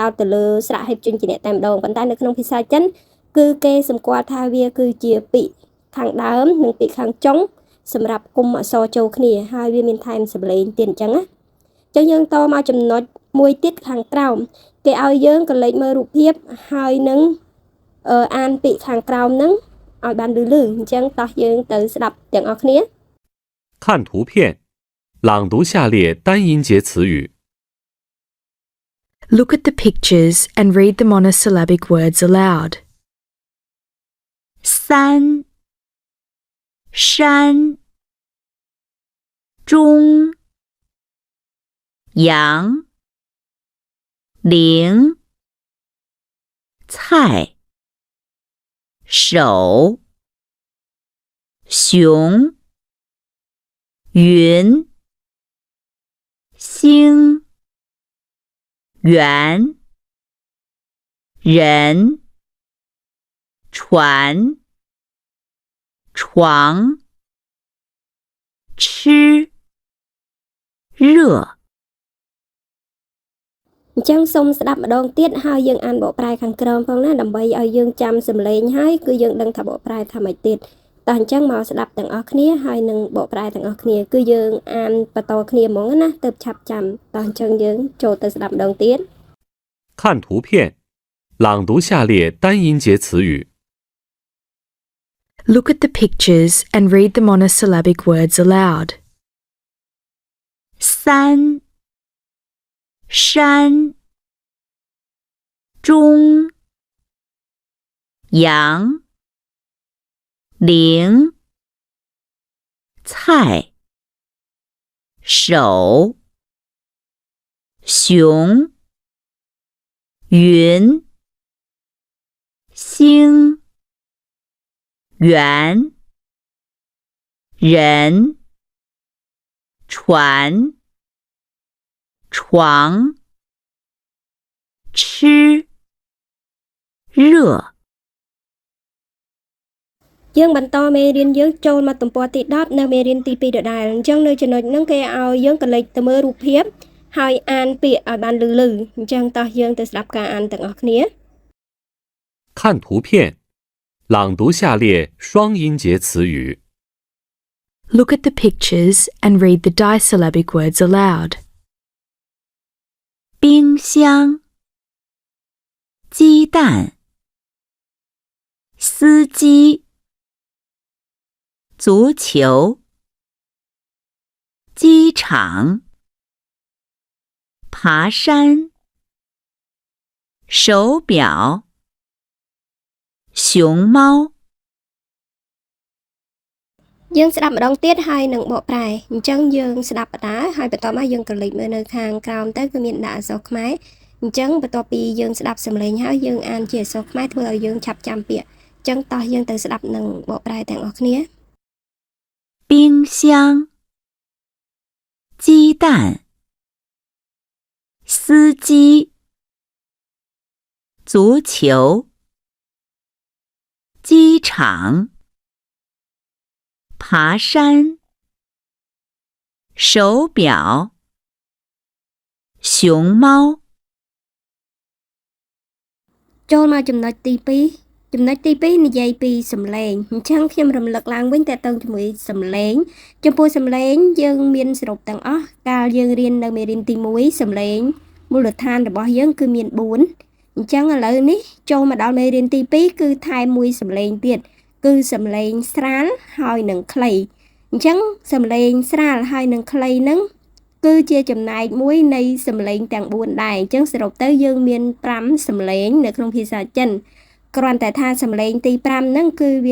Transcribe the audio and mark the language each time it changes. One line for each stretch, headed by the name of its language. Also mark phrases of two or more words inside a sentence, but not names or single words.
Khmer: តទៅលើស្រៈហើយព្យញ្ជនៈតែម្ដងប៉ុន្តែនៅក្នុងភាសាចិនគឺគេសម្គាល់ថាវាគឺជាពាក្យខាងដើមនិងពាក្យខាងចុងសម្រាប់គុំអក្សរចូលគ្នាហើយវាមានថែមសម្លេងទៀតអញ្ចឹងណាអញ្ចឹងយើងតមកចំណុចមួយទៀតខាងក្រោមគេឲ្យយើងក៏លេចមើលរូបភាពហើយនឹងអានពាក្យខាងក្រោមហ្នឹងឲ្យបានលឺអញ្ចឹងតោះយើងទៅស្ដាប់ទាំងអស់គ្នា
Chinese: 看图片，朗读下列单音节词语。
English: Look at the pictures and read the monosyllabic words aloud.
Chinese: 三山中杨陵菜手熊云星圆人船床吃热
Khmer: អញ្ចឹងសូមស្ដាប់ម្ដងទៀតហើយយើងអានបកប្រែខាងក្រោមផងណាដើម្បីឲ្យយើងចាំសំឡេងហើយគឺយើងដឹងថាបកប្រែថាម៉េចទៀតតោះអញ្ចឹងមកស្ដាប់ទាំងអស់គ្នាហើយនឹងបកប្រែទាំងអស់គ្នាគឺយើងអានបន្តគ្នាហ្មងណាទៅឆាប់ចាំតោះអញ្ចឹងយើងចូលទៅស្ដាប់ម្ដងទៀត
Chinese: 看图片，朗读下列单音节词语。
English: Look at the pictures and read the monosyllabic words aloud.
Chinese: 三山中杨陵菜手熊云星圆人船床吃热
Khmer: យើងបន្តមេរៀនយើងចូលមកទំព័រទី10នៅមេរៀនទី2ដដែលអញ្ចឹងនៅចំណុចហ្នឹងគេឲ្យយើងកលេចទៅមើលរូបភាពហើយអានពាក្យឲ្យបានលឺអញ្ចឹងតោះយើងទៅស្ដាប់ការអានទាំងអស់គ្នា
Chinese: 看图片，朗读下列双音节词语。
English: Look at the pictures and read the disyllabic words aloud.
Chinese: 冰箱鸡蛋司机足球机场，爬山，手表，熊猫。
Khmer: យើងស្ដាប់ម្ដងទៀតហើយនឹងបកប្រែអញ្ចឹងយើងស្ដាប់បណ្ដាហើយបន្ទាប់មកយើងក៏លេចមើលនៅខាងក្រោមទៅគឺមានដាក់អក្សរខ្មែរអញ្ចឹងបន្ទាប់ពីយើងស្ដាប់សំឡេងហើយយើងអានជាអក្សរខ្មែរធ្វើឲ្យយើងឆាប់ចាំពាក្យអញ្ចឹងតោះយើងទៅស្ដាប់នឹងបកប្រែទាំងអស់គ្នា
Chinese: 冰箱，鸡蛋，司机，足球，机场，爬山，手表，熊猫。
Khmer: ចូលមកចំណុចទី2ចំណុចទី2និយាយពីសំឡេងអញ្ចឹងខ្ញុំរំលឹកឡើងវិញតើតើជាមួយសំឡេងចំពោះសំឡេងយើងមាន សរុបទាំងអស់កាលយើងរៀននៅមេរៀនទី1សំឡេងមូលដ្ឋានរបស់យើងគឺមាន4អញ្ចឹងឥឡូវនេះចូលមកដល់មេរៀនទី2គឺថែមមួយសំឡេងទៀតគឺសំឡេងស្រាលហើយនឹងខ្លីអញ្ចឹងសំឡេងស្រាលហើយនឹងខ្លីហ្នឹងគឺជាចំណែកមួយនៃសំឡេងទាំង4ដែរអញ្ចឹងសរុបទៅយើងមាន5សំឡេងនៅក្នុងភាសាចិន គ្រាន់តែថាសំឡេងទី5ហ្នឹងគឺវា